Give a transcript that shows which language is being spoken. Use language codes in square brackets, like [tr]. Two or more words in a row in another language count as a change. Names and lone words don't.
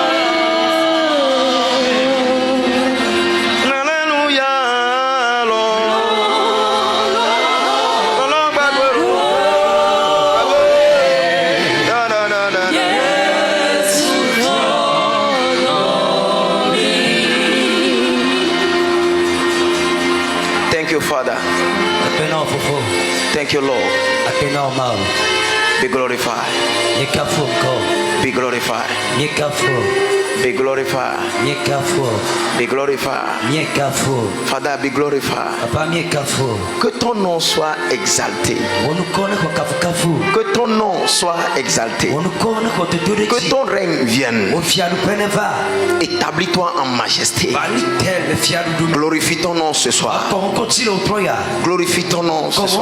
[en] Hallelujah Lalong Bagoyelo Da da da da da Thank you, Father. Thank you, Lord. Be glorified. Be glorified. Be glorified. Be glorified. Father, be glorified. [fr] Que ton nom soit exalté. Que ton nom soit exalté. Que ton règne vienne. Établis-toi en majesté. Glorifie ton nom ce soir. Glorifie ton nom ce soir.